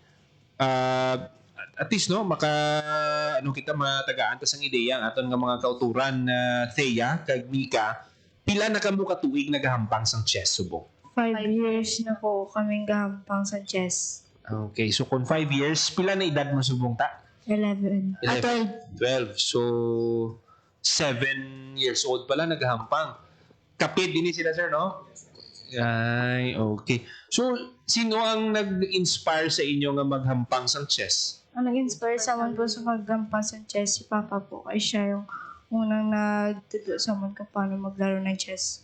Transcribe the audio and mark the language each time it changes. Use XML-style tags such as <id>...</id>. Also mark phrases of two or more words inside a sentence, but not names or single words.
<hil>At least no kita matagaan tas ang ideya ang aton nga mga kauturan na Thea kag Mika, pila na kamo ka tuig nagahampang sang chess subong? 5 years na po kaming gahampang sa chess. Okay, so kung 5 years, pila na edad mo subong ta? 11. 12. So 7</hil> <en>years old</en> <hil>pala naghahampang.</hil> <tl>Kapit din sila, sir, no? Ay, okay.</tl> <hil>So, sino ang nag-inspire sa inyo nga maghampang sa chess? Ang nag-inspire sa amin po sa paggampang sa chess, si Papa po.</hil> <tl>Ay siya yung unang nagtudlo sa amin kung paano maglaro ng chess.</tl>